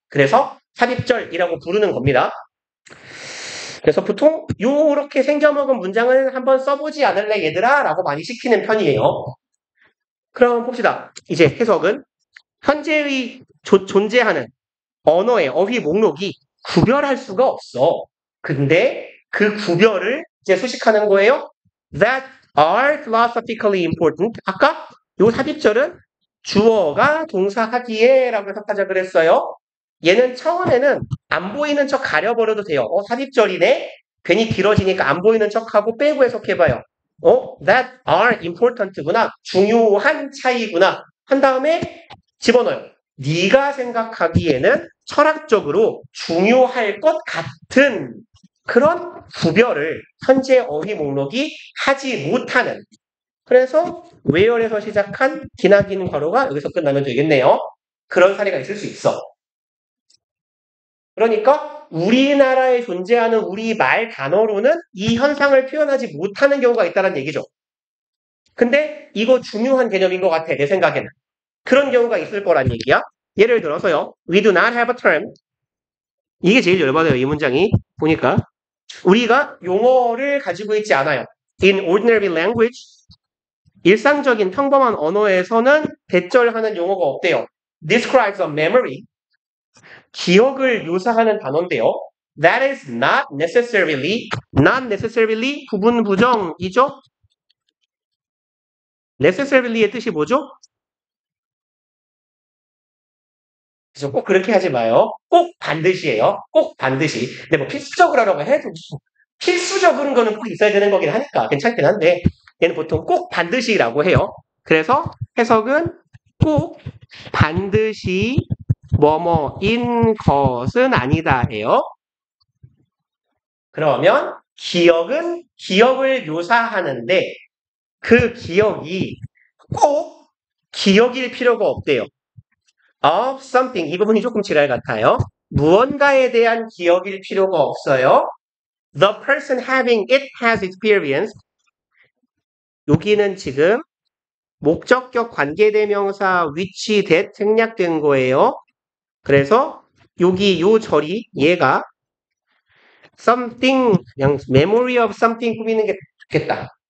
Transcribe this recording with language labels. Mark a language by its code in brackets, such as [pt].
[ko] 그래서 삽입절이라고 부르는 겁니다. 그래서 보통 요렇게 생겨먹은 문장은 한번 써보지 않을래 얘들아? 라고 많이 시키는 편이에요. 그럼 봅시다. 이제 해석은 현재의 존재하는 언어의 어휘 목록이 구별할 수가 없어. 근데 그 구별을 이제 수식하는 거예요. [en] That are philosophically important. [ko] 아까 요 삽입절은 주어가 동사하기에 라고 해석하자 그랬어요. 얘는 처음에는 안 보이는 척 가려버려도 돼요. 삽입절이네. 괜히 길어지니까 안 보이는 척하고 빼고 해석해봐요. [en] that are important구나. [ko] 중요한 차이구나. 한 다음에 집어넣어요. 네가 생각하기에는 철학적으로 중요할 것 같은 그런 구별을 현재 어휘 목록이 하지 못하는. 그래서 where에서 시작한 기나긴 괄호가 여기서 끝나면 되겠네요. 그런 사례가 있을 수 있어. 그러니까 우리나라에 존재하는 우리 말 단어로는 이 현상을 표현하지 못하는 경우가 있다는 얘기죠. 근데 이거 중요한 개념인 것 같아, 내 생각에는. 그런 경우가 있을 거란 얘기야. 예를 들어서요. [en] We do not have a term. [ko] 이게 제일 열받아요, 이 문장이. 보니까. 우리가 용어를 가지고 있지 않아요. [en] In ordinary language, [ko] 일상적인 평범한 언어에서는 대절하는 용어가 없대요. [en] Describes a memory. [ko] 기억을 묘사하는 단어인데요. [en] That is not necessarily [ko] 부분 부정이죠? necessarily의 뜻이 뭐죠? 그래서 꼭 그렇게 하지 마요. 꼭 반드시예요. 꼭 반드시. 근데 뭐 필수적으로 하라고 해도 필수적인 거는 꼭 있어야 되는 거긴 하니까 괜찮긴 한데 얘는 보통 꼭 반드시라고 해요. 그래서 해석은 꼭 반드시 뭐뭐인 것은 아니다예요. 그러면 기억은 기억을 묘사하는데 그 기억이 꼭 기억일 필요가 없대요. [en] Of something [ko] 이 부분이 조금 지랄 같아요. 무언가에 대한 기억일 필요가 없어요. [en] The person having it has experienced. [ko] 여기는 지금 목적격 관계대명사 which that 생략된 거예요. 그래서 여기 요 절이 얘가 something 그냥 [en] memory of something [ko] 꾸미는 게 좋겠다.